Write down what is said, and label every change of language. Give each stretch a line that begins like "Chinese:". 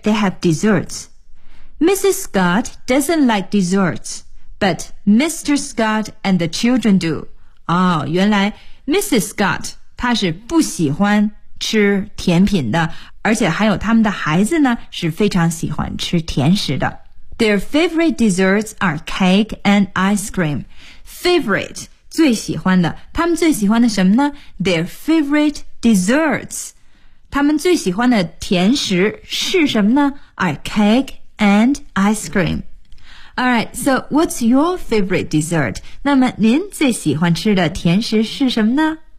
English: They have desserts. Mrs. Scott doesn't like desserts, but Mr. Scott and the children do.
Chinese: 哦，原来
English: Mrs.
Chinese: Scott 她是不喜欢吃甜品的，而且还有他们的孩子呢是非常喜欢吃甜食的。
English: Their favorite desserts are cake and ice cream. Favorite.
Chinese: 最喜欢的，他们最喜欢的什么呢？
English: Their favorite desserts，
Chinese: 他们最喜欢的甜食是什么呢？
English: Are cake and ice cream. Alright, so what's your favorite dessert?
Chinese: 那么您最喜欢吃的甜食是什么呢？